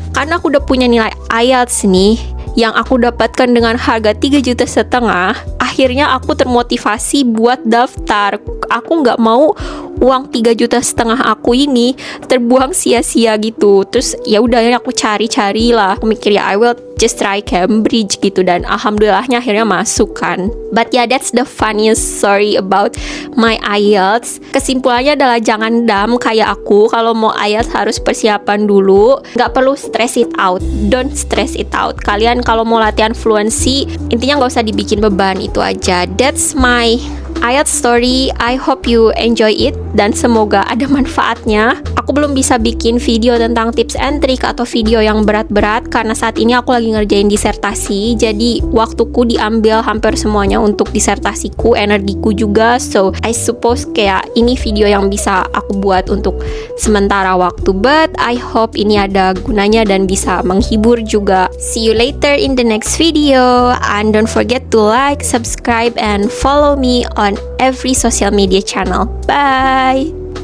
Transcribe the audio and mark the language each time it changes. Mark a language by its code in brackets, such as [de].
[id] Karena aku udah punya nilai IELTS nih yang aku dapatkan dengan harga 3,5 juta, akhirnya aku termotivasi buat daftar. Aku nggak mau uang 3,5 juta aku ini terbuang sia-sia gitu. Terus ya udah aku cari lah, aku mikir ya [en] I will just try Cambridge [id] gitu, dan alhamdulillahnya akhirnya masuk kan. [en] But yeah, that's the funniest story about my IELTS. [id] Kesimpulannya adalah jangan dumb kayak aku. Kalau mau IELTS harus persiapan dulu, nggak perlu [en] stress it out, don't stress it out. [id] Kalian kalau mau latihan fluency, intinya nggak usah dibikin beban, itu aja. [en] That's my IELTS story. I hope you enjoy it [id] dan semoga ada manfaatnya. Aku belum bisa bikin video tentang tips and trick atau video yang berat-berat karena saat ini aku lagi ngerjain disertasi. Jadi waktuku diambil hampir semuanya untuk disertasiku, energiku juga. [en] So I suppose [id] kayak ini video yang bisa aku buat untuk sementara waktu. [en] But I hope [id] ini ada gunanya dan bisa menghibur juga. [en] See you later in the next video. And don't forget to like, subscribe, and follow me on every social media channel. Bye!